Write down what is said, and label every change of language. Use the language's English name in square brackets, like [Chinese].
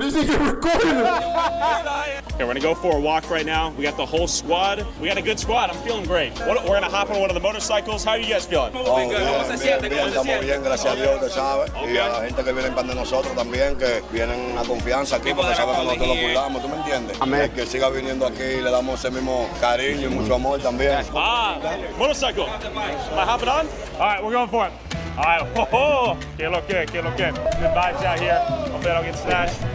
[English] This nigga recording him. Okay, we're gonna go for a walk right now. We got the whole squad. We got a good squad. I'm feeling great. We're gonna hop on one of the motorcycles. How are you guys feeling? [Spanish] Bien, estamos bien, gracias a Dios, usted sabe. Y a la gente que viene para de nosotros también, que vienen a confianza aquí, porque saben que nosotros lo cuidamos, ¿tú me entiendes? Amén. Que siga viniendo aquí, le damos ese mismo cariño y mucho amor también. [English] Motorcycle. Am I hopping on? All right, we're going for it. All right, oh, [Spanish] que lo que. [English] Good vibes out here. Hopefully I don't get snatched.